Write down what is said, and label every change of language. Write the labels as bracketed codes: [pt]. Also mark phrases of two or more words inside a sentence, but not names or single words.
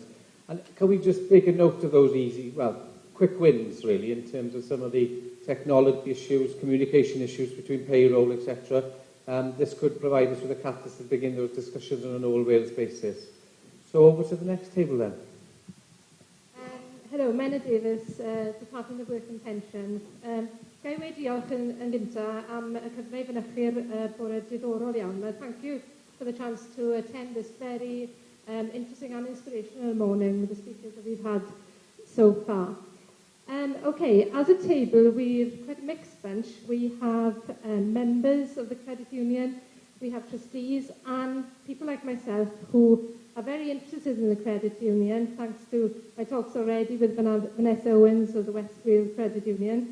[en] And can we just make a note of those easy, quick wins, really, in terms of some of the technology issues, communication issues between payroll, etc. This could provide us with a catalyst to begin those discussions on an all-Wales basis. So over to the next table then. Hello, Menna Davies, Department of Work and Pensions. [cy] Gai wedi diolch yn gyntaf am y cyfle i fynychu'r bore diddorol iawn. [en] Thank you for the chance to attend this very interesting and inspirational morning with the speakers that we've had so far. Okay, as a table, we're quite a mixed bunch. We have members of the credit union, we have trustees, and people like myself who are very interested in the credit union, thanks to my talks already with Vanessa Owens of the West Wales Credit Union.